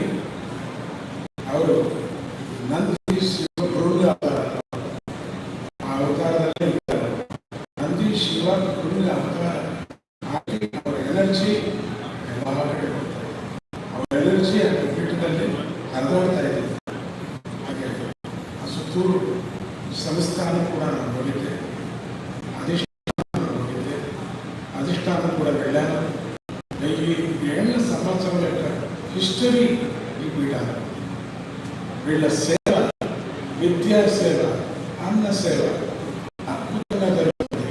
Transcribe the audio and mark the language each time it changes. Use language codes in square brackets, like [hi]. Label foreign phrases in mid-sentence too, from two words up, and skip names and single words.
[kn] ಅವರು ನಂದಿ ಶಿವ ಗುರುಗ ಆ ಅವತಾರದಲ್ಲೇ ಇದ್ದಾರೆ. ನಂದಿ ಶಿವ ಗುರುಗ ಅವತಾರ ಹಾಕಿ ಅವರ ಎನರ್ಜಿ ಎಲ್ಲ ಕಡೆ ಕೊಡ್ತಾರೆ. ಅವರ ಎನರ್ಜಿ ಆ ಪೀಠದಲ್ಲಿ ಹರಿದೋಗ್ತಾ ಇದೆ. ಹಾಗೆ ಆ ಸುತ್ತೂರು ಸಂಸ್ಥಾನ ಕೂಡ ನಾನು ನೋಡಿದ್ದೆ, [te] అధిష్టానం కూడా వెళ్ళాను. ఈ 7 సంవత్సరాల యొక్క హిస్టరీ ఈ పీఠాలు, వీళ్ళ సేవ, విద్యా సేవ, అన్న సేవ అద్భుతంగా జరుగుతుంది.